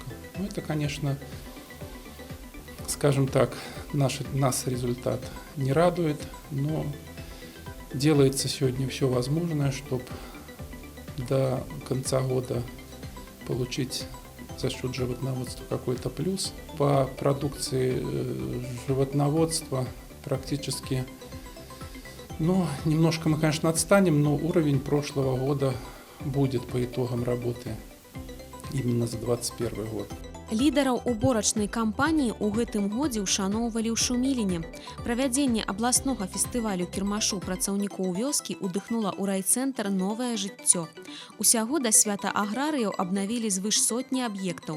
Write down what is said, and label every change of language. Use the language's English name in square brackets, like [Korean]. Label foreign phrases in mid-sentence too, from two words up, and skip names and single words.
[Russian] Ну, это, конечно, скажем так, нас результат не радует, но делается сегодня все возможное, чтобы до конца года получить за счет животноводства какой-то плюс. По продукции животноводства практически, немножко мы, конечно, отстанем, но уровень прошлого года будет по итогам работы именно за 2021 год. [Belarusian] Лідараў уборачнай кампаніі ў гэтым годзе ўшаноўвалі ў Шуміліне. Правядзенне абласнога фестывалю кірмашу працаўнікоў вёскі ўдыхнула ў райцэнтр новае жыццё. Усяго да свята аграрыяў абнавілі звыш сотні аб'ектаў.